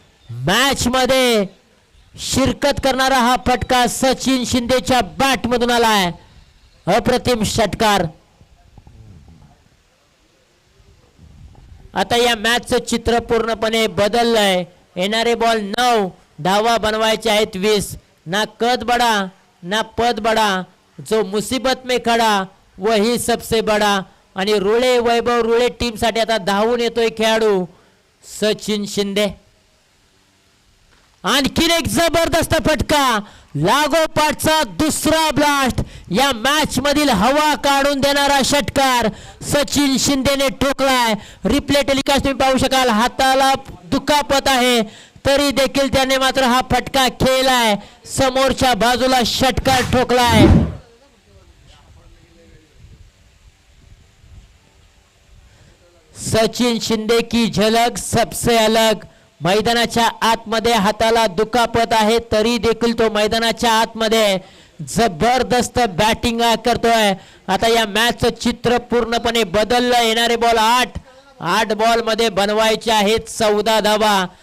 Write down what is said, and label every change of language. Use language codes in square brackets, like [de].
[mr] Match मध्ये शिरकत करणारा हा फटका सचिन शिंदेच्या बॅट मधून आलाय. अप्रतिम षटकार. आता या मॅचचं चित्र पूर्णपणे बदललंय. येणारे बॉल 9, धावा बनवायचे आहेत 20. [hi] ना कद बडा ना पद बडा, जो मुसीबत में खडा वही सबसे बडा. [mr] आणि रुळे वैभव रुळे टीम साठी आता धावून येतोय खेळाडू सचिन शिंदे. आणखीन एक जबरदस्त फटका. लागोपाठचा दुसरा ब्लास्ट. या मॅच मधील हवा काढून देणारा षटकार सचिन शिंदेने ठोकलाय. रिप्ले टेलिकास्ट तुम्ही पाहू शकाल. हाताला दुखापत आहे तरी देखील त्याने मात्र हा फटका खेळलाय. समोरच्या बाजूला षटकार ठोकलाय. [hi] सचिन शिंदे की झलक सबसे अलग. [mr] मैदानाच्या आतमध्ये हाताला दुखापत आहे तरी देखील तो मैदानाच्या आतमध्ये जबरदस्त बॅटिंग करतोय. आता या मॅचचं चित्र पूर्णपणे बदललं. येणारे बॉल 8 बॉल मध्ये बनवायचे आहेत 14 धावा.